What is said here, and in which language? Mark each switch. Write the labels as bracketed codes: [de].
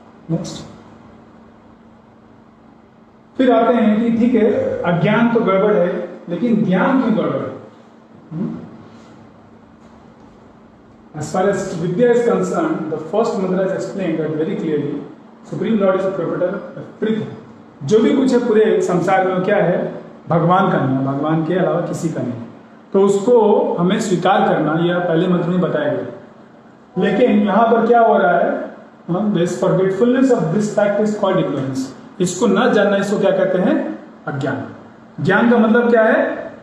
[hi] Next, फिर आते हैं कि ठीक है, अज्ञान तो गड़बड़ है, लेकिन ज्ञान क्यों गड़बड़ है? [en] As far as Vidya is concerned, the first mantra is explained that very clearly. Supreme Lord is the proprietor of everything. [hi] जो भी कुछ है पूरे संसार में क्या है, भगवान का नहीं है, भगवान के अलावा किसी का नहीं। तो उसको हमें स्वीकार करना, यह पहले मंत्र में बताया गया। लेकिन यहाँ पर क्या हो रहा है, [en] this forgetfulness of this fact is called ignorance. [hi] इसको न जानना, इसको क्या कहते हैं? अज्ञान। ज्ञान का मतलब क्या है?